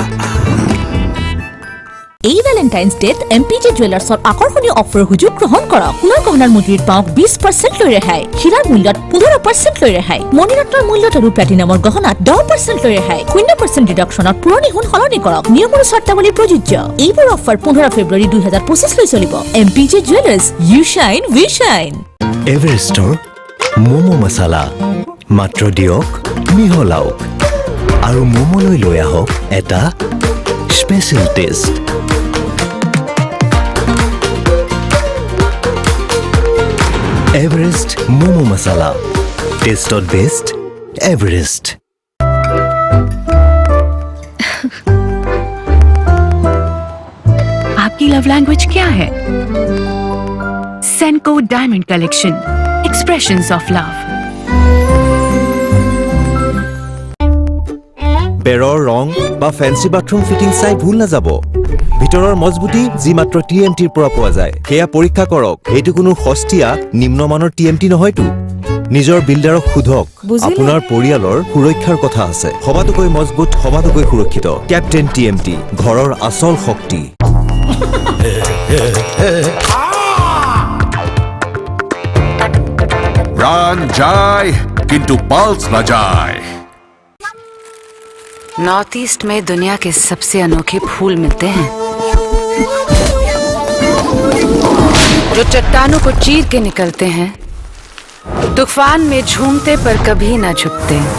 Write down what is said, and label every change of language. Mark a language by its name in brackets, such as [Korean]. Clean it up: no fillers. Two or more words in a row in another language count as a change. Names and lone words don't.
[Assamese] এই ভ্যালেন্টাইন্স ডেত এমপিজে জুৱেলাৰ্ছৰ আকৰ্ষণীয় অফাৰ সুযোগ গ্ৰহণ কৰক সোণৰ গহনাৰ মূল্যত পাওক 20% লৈ ৰেহাই হীৰাৰ মূল্যত 15% লৈ ৰেহাই মণিৰত্নৰ মূল্যত আৰু প্লাটিনামৰ গহনাত 10% লৈ ৰেহাই 0% ডিডাকশ্যনত পুৰণি সোণ সলনি কৰক নিয়ম আৰু চৰ্তাৱলী প্ৰযোজ্য এইবোৰ অফাৰ 15 ফেব্ৰুৱাৰী 2025 লৈ চলিব এমপিজে জুৱেলাৰ্ছ [English] You shine we shine [Assamese] এভাৰেষ্টৰ মমো মছলা মাত্ৰ দিয়ক মিহলাওক আৰু মমোলৈ লৈ আহক এটা স্পেচিয়েল টেষ্ট एवरेस्ट मोमो मसाला [English] taste of best [Assamese] एवरेस्ट [Hindi] आपकी [English] love language [Hindi] क्या है? [English] Senco Diamond Collection Expressions of Love [Assamese] বেৰৰ ৰং বা ফেন্সি বাথৰুম ফিটিং চাই ভুল না যাব ভিতৰৰ মজবুতি যি মাত্ৰ টিএমটিৰ পৰা পোৱা যায় হেয়া পৰীক্ষা কৰক এইটো কোনো সস্তীয়া নিম্নমানৰ টিএমটি নহয়তো নিজৰ বিল্ডাৰক খুধক আপোনাৰ পৰিয়ালৰ সুৰক্ষাৰ কথা আছে সবাতোকৈ মজবুত সবাতোকৈ সুৰক্ষিত ক্যাপ্টেন টিএমটি ঘৰৰ আসল শক্তি [Hindi] प्राण जाए किंतु पल्स न जाए नॉर्थ ईस्ट में दुनिया के सबसे अनोखे फूल मिलते हैं जो चट्टानों को चीर के निकलते हैं तूफान में झूमते पर कभी ना झुकते